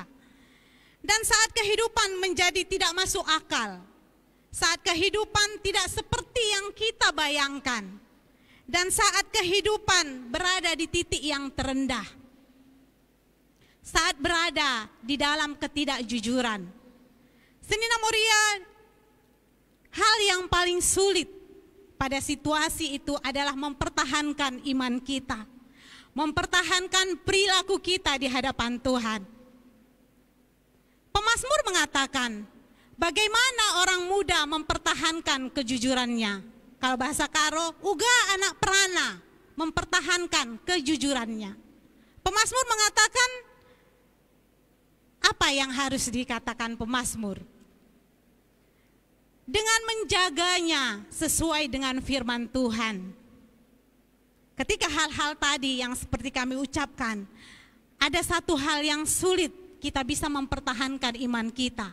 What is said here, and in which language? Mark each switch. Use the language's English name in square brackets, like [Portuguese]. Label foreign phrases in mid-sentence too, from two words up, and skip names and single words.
[Indonesian] Dan saat kehidupan menjadi tidak masuk akal, saat kehidupan tidak seperti yang kita bayangkan, dan saat kehidupan berada di titik yang terendah, saat berada di dalam ketidakjujuran, Senina Moria hal yang paling sulit pada situasi itu adalah mempertahankan iman kita, mempertahankan perilaku kita di hadapan Tuhan. Pemazmur mengatakan, bagaimana orang muda mempertahankan kejujurannya? Kalau bahasa Karo, [Batak Karo] uga anak perana [Indonesian] mempertahankan kejujurannya. Pemazmur mengatakan, apa yang harus dikatakan pemazmur? Dengan menjaganya sesuai dengan firman Tuhan. Ketika hal-hal tadi yang seperti kami ucapkan, ada satu hal yang sulit kita bisa mempertahankan iman kita.